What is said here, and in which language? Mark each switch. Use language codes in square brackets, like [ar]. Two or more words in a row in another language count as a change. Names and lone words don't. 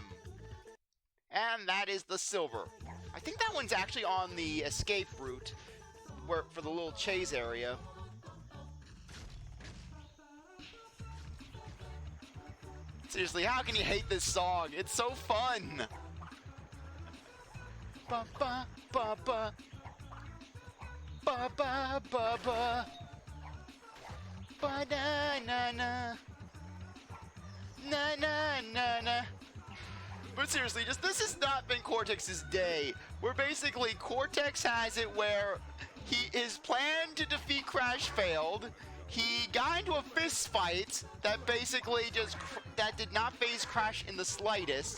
[en] And that is the silver. I think that one's actually on the escape route for the little chase area. Seriously, how can you hate this song? It's so fun! Ba ba ba ba. Ba ba ba ba. Ba na na na. Na na na na. But seriously, this has not been Cortex's day. Where basically Cortex has it where his plan to defeat Crash failed. He got into a fist fight that basically that did not faze Crash in the slightest.